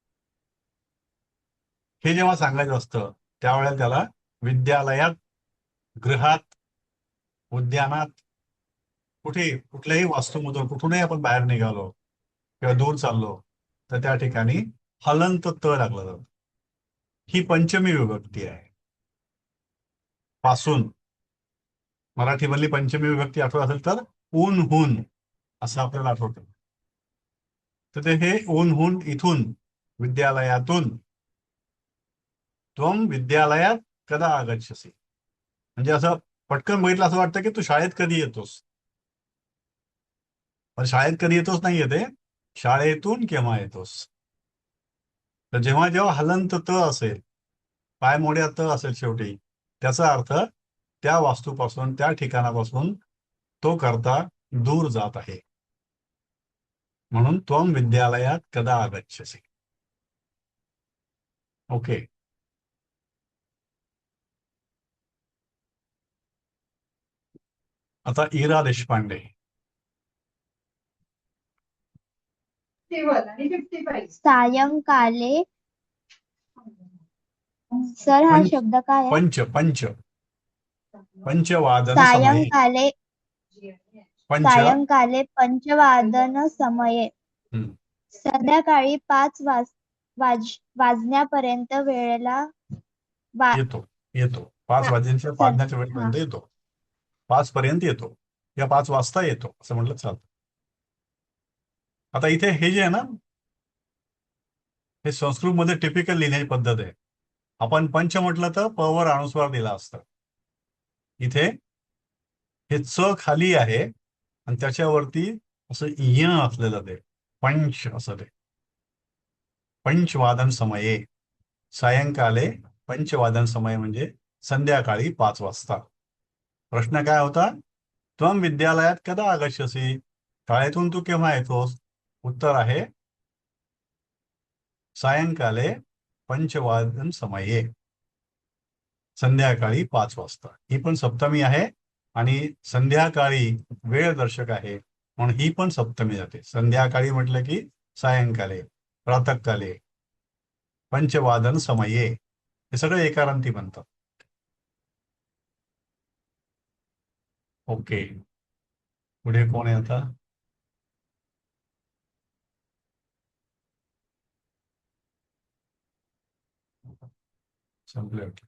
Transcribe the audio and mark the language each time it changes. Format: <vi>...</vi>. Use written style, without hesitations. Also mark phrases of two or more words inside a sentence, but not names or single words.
<mr>हे जेव्हा सांगायचं असतं त्यावेळेला त्याला विद्यालयात, गृहात, उद्यानात, कुठल्याही वास्तूमधून कुठूनही आपण बाहेर निघालो किंवा दूर चाललो तर त्या ठिकाणी हलंत त लागलं जातं. ही पंचमी विभक्ती आहे. पासून मराठीमधली पंचमी विभक्ती आठवत असेल तर ऊन असं आपल्याला आठवतं. तर ते हे ऊन इथून, विद्यालयातून.</mr> <sa>त्वं विद्यालयात कदा आगच्छसि,</sa> <mr>म्हणजे असं पटकन बघितलं असं वाटतं की तू शाळेत कधी येतोस, पण शाळेत कधी येतोस नाही येते, शाळेतून केव्हा येतोस. तर जेव्हा जेव्हा हलंत त असेल, पायमोड्या त असेल शेवटी, त्याचा अर्थ त्या वास्तूपासून, त्या ठिकाणापासून तो करता दूर जात आहे. म्हणून</mr> <sa>त्वं विद्यालयात कदा आगच्छसि.</sa> <mr>ओके. आता इरा देशपांडे. सायंकाले. सर हा शब्द काय आहे? पंचवादन</mr> <sa>सायंकाले. सायंकाले पंचवादन समये.</sa> <mr>संध्याकाळी 5 वाजण्यापर्यंत वेळेला येतो 5 वाजण्याच्या वेळेपर्यंत येतो. 5 पर्यंत येतो या 5 वाजता येतो असं म्हटलं चालतं. आता इथे हे जे आहे ना, हे संस्कृतमध्ये टिपिकल लिहिण्याची पद्धत आहे. आपण पंच म्हटलं तर प वर अनुस्वार दिला असता. इथे हे च खाली आहे आणि त्याच्यावरती असं य असलेलं ते पंच असं ते.</mr> <sa>पंचवादन समये. सायंकाले पंचवादन समय</sa> <mr>म्हणजे संध्याकाळी 5 वाजता. प्रश्न काय होता?</mr> <sa>त्वं विद्यालयात कदा आगच्छसि,</sa> <mr>शाळेतून तू केव्हा येतोस? उत्तर आहे</mr> <sa>सायंकाले पंचवादन समये,</sa> <mr>संध्याकाळी 5 वाजता. ही पण सप्तमी आहे आणि संध्याकाळी वेळ दर्शक आहे म्हणून ही पण सप्तमी जाते. संध्याकाळी म्हटलं की</mr> <sa>सायंकाले, प्रातःकाले, पंचवादन समये,</sa> <mr>हे सगळे एकारांती बनतात. ओके. पुढे कोण आहे आता? संपले वाटलं.</mr>